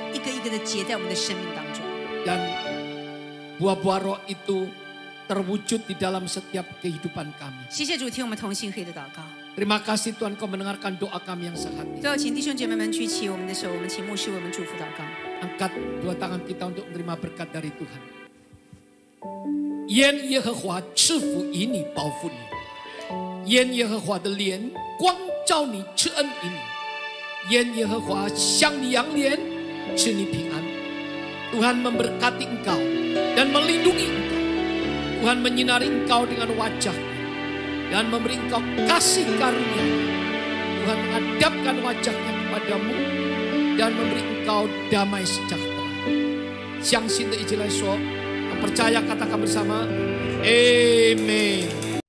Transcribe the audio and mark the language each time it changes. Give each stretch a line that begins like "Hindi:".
Chinese: 一个一个的结在我们的生命当中。
Indonesian: Dan buah-buah roh itu terwujud di dalam setiap kehidupan kami.
Chinese: 谢谢主，听我们同心合意的祷告。
Indonesian: Terima kasih Tuhan Kau mendengarkan doa kami yang sehati.
Chinese: 最后，请弟兄姐妹们举起我们的手，我们请牧师为我们祝福祷告。
Indonesian: Angkat dua tangan kita untuk menerima berkat dari Tuhan.
Chinese: 愿耶和华赐福于你，保护你；愿耶和华的脸光照你，赐恩于你；愿耶和华向你扬脸，赐你平安。
Indonesian: Tuhan memberkati engkau dan melindungi engkau. Tuhan menyinari engkau dengan wajah-Nya dan memberi engkau kasih karunia. Tuhan menghadapkan wajah-Nya kepadamu dan memberi engkau damai sejahtera.
Chinese: 相信的一起来说，
Indonesian: percaya katakan bersama, Amen.